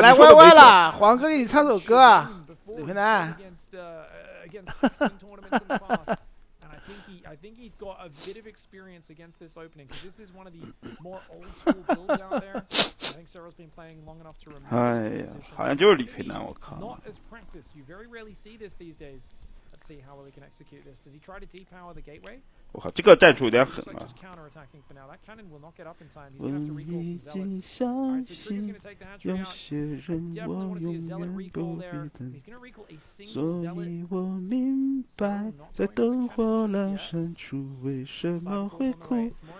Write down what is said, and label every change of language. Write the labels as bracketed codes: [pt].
[zh] 来歪歪了，黄哥给你唱首歌啊，李培南。 [en] I think he's got a bit of experience against this opening because this is one of the more old school builds out there. I think Cyril's been playing long enough to remember. [zh] 哎呀，好像就是李培南，我靠。 [en] Not as practiced. You very rarely see this these days. Let's see how well he can execute this. Does he try to depower the gateway? [zh] 我靠，这个战术有点狠啊！我已经相信有些人我永远不必等，所以我明白在灯火阑珊处为什么会哭。